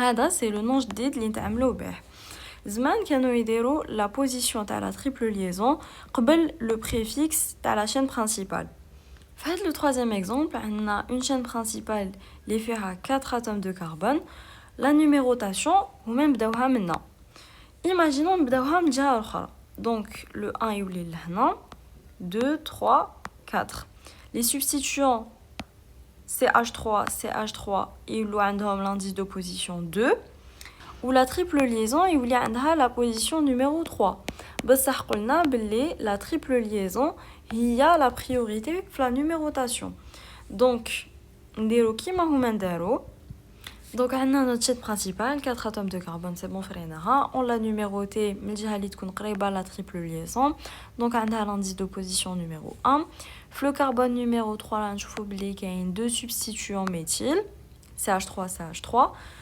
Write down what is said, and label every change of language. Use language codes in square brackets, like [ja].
[fr] C'est le nom jadid [ar] اللي نتعاملوا به. زمان كانوا يديروا [fr] la position de la triple liaison قبل le préfixe de la chaîne principale. Faites le troisième exemple, on a une chaîne principale qui fait 4 atomes de carbone. La numérotation, ou même [ar] بداوها منا. [fr] Imaginons [ar] نبداوها من جهة أخرى. [fr] Donc le 1 [ar] يولي لهنا [fr] 2, 3, 4. Les substituants CH3, CH3, ils ont l'indice de position 2. Ou la triple liaison, ils ont la position numéro 3. [ar] بس قلنا بلي [fr] la triple liaison, il y a la priorité في la numérotation. [ar] Donc, نديرو كيما هما ندارو. [fr] Donc, on a notre chaîne principale, 4 atomes de carbone, c'est bon, on l'a numéroté, la triple liaison. Donc, on a l'indice de position numéro 1. Le carbone numéro 3, là, il faut oublier qu'il y a deux substituants méthyle, CH3, CH3.